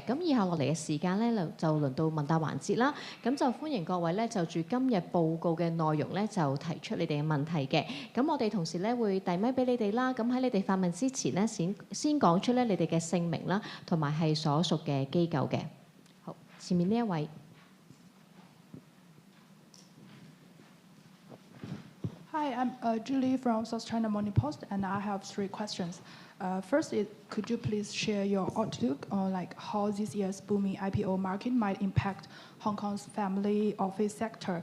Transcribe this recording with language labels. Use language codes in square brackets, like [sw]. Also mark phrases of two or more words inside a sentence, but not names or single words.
[yue] 咁以下落嚟嘅時間咧，就輪到問答環節啦。咁就歡迎各位咧，就住今日報告嘅內容咧，就提出你哋嘅問題嘅。咁我哋同時咧會遞咪俾你哋啦。咁喺你哋發問之前咧，先講出咧你哋嘅姓名啦，同埋係所屬嘅機構嘅。好，前面呢一位。 [en] Hi, I'm Julie from South China Morning Post, and I have 3 questions. First, could you please share your outlook on how this year's booming IPO market might impact Hong Kong's family office sector?